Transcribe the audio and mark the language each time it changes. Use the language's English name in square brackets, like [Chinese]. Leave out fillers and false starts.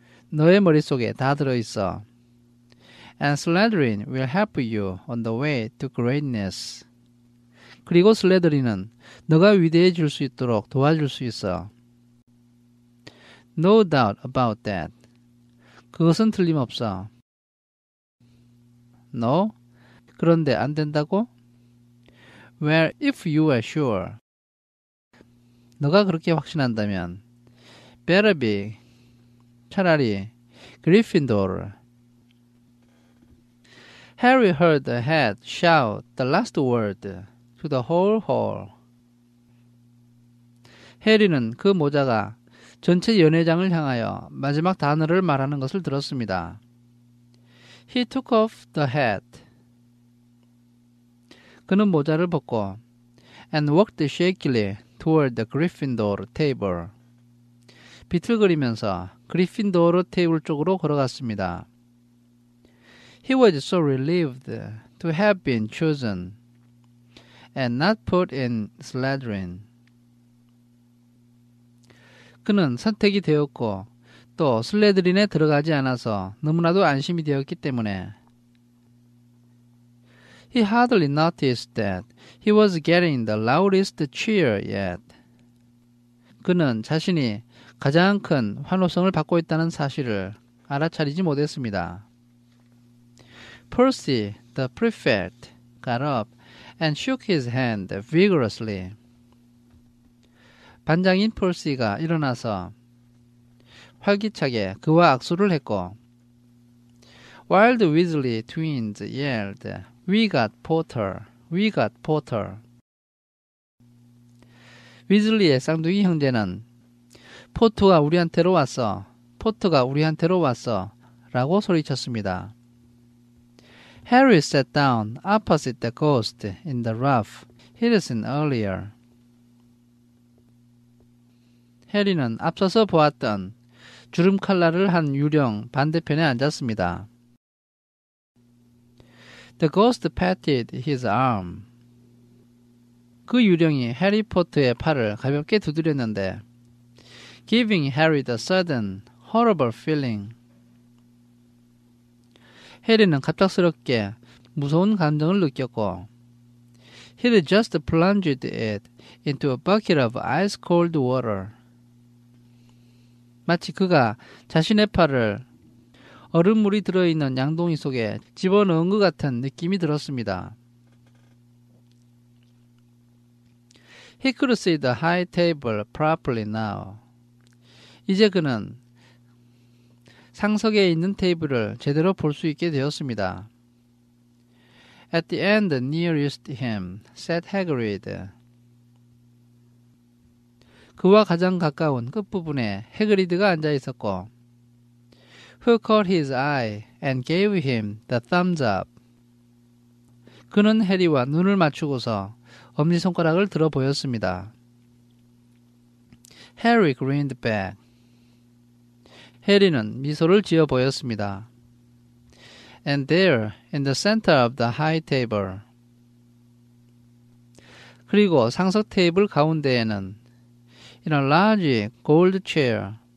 [Korean] 너의 머릿속에 다 들어있어. [English] And Slytherin will help you on the way to greatness. [Korean] 그리고 슬레드린은 너가 위대해질 수 있도록 도와줄 수 있어. [English] No doubt about that. [Korean] 그것은 틀림없어. [English] No. [Korean] 그런데 안 된다고? [English] Well, if you are sure. [Korean] 너가 그렇게 확신한다면. [English] Better be. [Korean] 차라리 Gryffindor. [English] Harry heard the head shout the last word to the whole hall. [Korean] 해리는 그 모자가 전체 연회장을 향하여 마지막 단어를 말하는 것을 들었습니다. [English] He took off the hat. [Korean] 그는 모자를 벗고 [English] and walked shakily toward the Gryffindor table. [Korean] 비틀거리면서 그리핀도르 테이블 쪽으로 걸어갔습니다. [English] He was so relieved to have been chosen and not put in Slytherin. [Korean] 그는 선택이 되었고 또 슬레드린에 들어가지 않아서 너무나도 안심이 되었기 때문에 [English] He hardly noticed that he was getting the loudest cheer yet. [Korean] 그는 자신이 가장 큰 환호성을 받고 있다는 사실을 알아차리지 못했습니다. [English] Percy, the prefect, got up and shook his hand vigorously. [Korean] 반장인 펄시가 일어나서 활기차게 그와 악수를 했고 [English] While the Weasley twins yelled, We got Potter, we got Potter. [Korean] 위즐리의 쌍둥이 형제는 포트가 우리한테로 왔어, 포트가 우리한테로 왔어 라고 소리쳤습니다. [English] Harry sat down opposite the ghost in the rough he'd seen earlier. [Korean] 해리는 앞서서 보았던 주름 칼날을 한 유령 반대편에 앉았습니다. [English] The ghost patted his arm. [Korean] 그 유령이 해리포터의 팔을 가볍게 두드렸는데 [English] giving Harry the sudden, horrible feeling. [Korean] 해리는 갑작스럽게 무서운 감정을 느꼈고 [English] He'd just plunged it into a bucket of ice-cold water. [Korean] 마치 그가 자신의 팔을 얼음물이 들어있는 양동이 속에 집어넣은 것 같은 느낌이 들었습니다. [English] He could see the high table properly now. [Korean] 이제 그는 상석에 있는 테이블을 제대로 볼 수 있게 되었습니다. [English] At the end nearest him sat Hagrid. [Korean] 그와 가장 가까운 끝부분에 해그리드가 앉아 있었고 [English] Who caught his eye and gave him the thumbs up. [Korean] 그는 해리와 눈을 맞추고서 엄지손가락을 들어 보였습니다. [English] Harry grinned back. [Korean] 해리는 미소를 지어 보였습니다. [English] And there, in the center of the high table. [Korean] 그리고 상석 테이블 가운데에는 [English] in a large gold chair.